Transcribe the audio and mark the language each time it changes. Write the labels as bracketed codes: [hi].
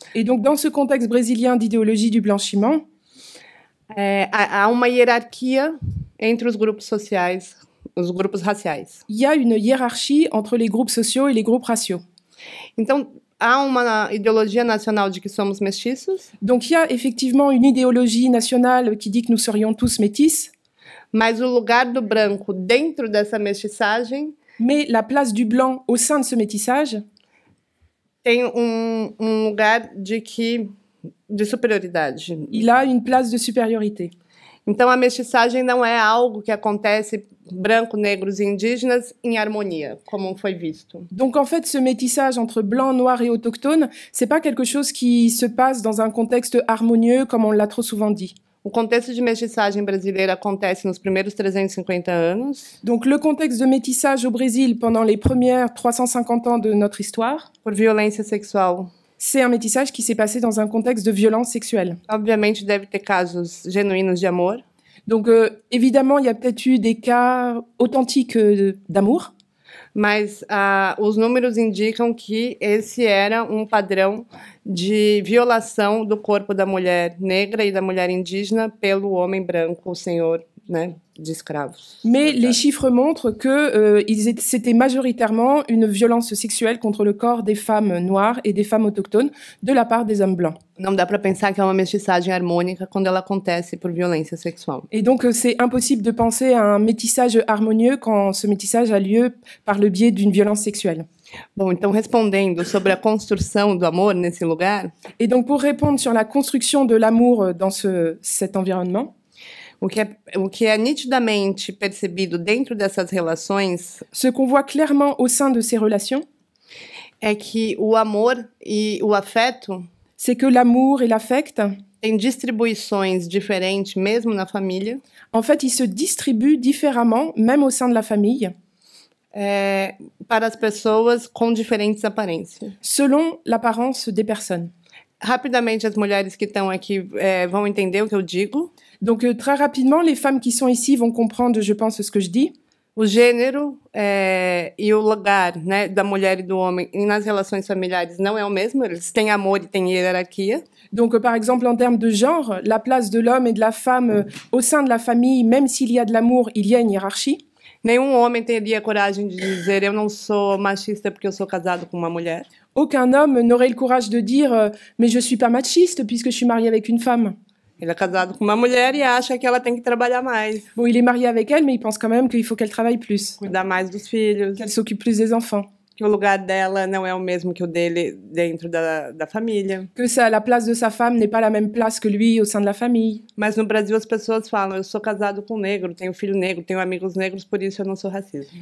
[fr] Et donc dans ce contexte brésilien d'idéologie du blanchiment, [pt] há uma hierarquia entre os grupos sociais, os grupos raciais. [fr] il y a une hiérarchie entre les groupes sociaux et les groupes raciaux. [pt] Então, há uma ideologia nacional de que somos mestiços, [fr] Donc il y a effectivement une idéologie nationale qui dit que nous serions tous métis, [pt] mas o lugar do branco dentro dessa mestiçagem [fr] mais la place du blanc au sein de ce métissage, [pt] tem lugar de superioridade. [fr] il a une place de supériorité. [pt] Então, a mestiçagem não é algo que acontece branco, negros e indígenas em harmonia, como foi visto. [fr] Donc en fait, ce métissage entre blanc, noir et autochtone, c'est pas quelque chose qui se passe dans un contexte harmonieux comme on l'a trop souvent dit. [pt] O contexto de mestiçagem brasileira acontece nos primeiros 350 anos, [fr] Donc le contexte de métissage au Brésil pendant les premières 350 ans de notre histoire, [pt] por violência sexual. [fr] c'est un métissage qui s'est passé dans un contexte de violence sexuelle. [pt] Obviamente, deve ter casos genuínos de amor, [fr] Donc évidemment, il y a peut-être eu des cas authentiques d'amour, [pt] mas os números indicam que esse era padrão de violação do corpo da mulher negra e da mulher indígena pelo homem branco, o senhor, né, de escravos. [fr] mais les chiffres montrent que c'était majoritairement une violence sexuelle contre le corps des femmes noires et des femmes autochtones de la part des hommes blancs. [pt] Não dá para pensar que é uma mestiçagem harmônica quando ela acontece por violência sexual. [fr] Et donc c'est impossible de penser à un métissage harmonieux quand ce métissage a lieu par le biais d'une violence sexuelle. [pt] Bom, então respondendo sobre a construção do amor nesse lugar, [fr] Et donc pour répondre sur la construction de l'amour dans cet environnement, [pt] o que é nitidamente percebido dentro dessas relações [fr] ce qu'on voit clairement au sein de ces relations, [pt] é que o amor e o afeto [fr] c'est que l'amour et l'affect, [pt] têm distribuições diferentes, mesmo na família, [fr] en fait, ils se distribuent différemment, même au sein de la famille, [pt] para as pessoas com diferentes aparências. [fr] selon l'apparence des personnes. [pt] Rapidamente, as mulheres que estão aqui vão entender o que eu digo. [fr] Donc très rapidement, les femmes qui sont ici vont comprendre, je pense, ce que je dis. [pt] O gênero e o lugar, né, da mulher e do homem nas relações familiares não é o mesmo, eles têm amor e têm hierarquia. [fr] Donc par exemple, en termes de genre, la place de l'homme et de la femme au sein de la famille, même s'il y a de l'amour, il y a une hiérarchie. [pt] Nenhum homem teria coragem de dizer eu não sou machista porque eu sou casado com uma mulher. [fr] Aucun homme n'aurait le courage de dire mais je suis pas machiste puisque je suis marié avec une femme. [pt] Ele é casado com uma mulher e acha que ela tem que trabalhar mais, [fr] Bon, il est marié avec elle, mais il pense quand même qu'il faut qu'elle travaille plus, [pt] cuidar mais dos filhos, [fr] qu'elle s'occupe plus des enfants, [pt] que o lugar dela não é o mesmo que o dele dentro da família. [fr] que la place de sa femme n'est pas la même place que lui au sein de la famille. [pt] Mas no Brasil as pessoas falam, eu sou casado com um negro, tenho filho negro, tenho amigos negros, por isso eu não sou racista.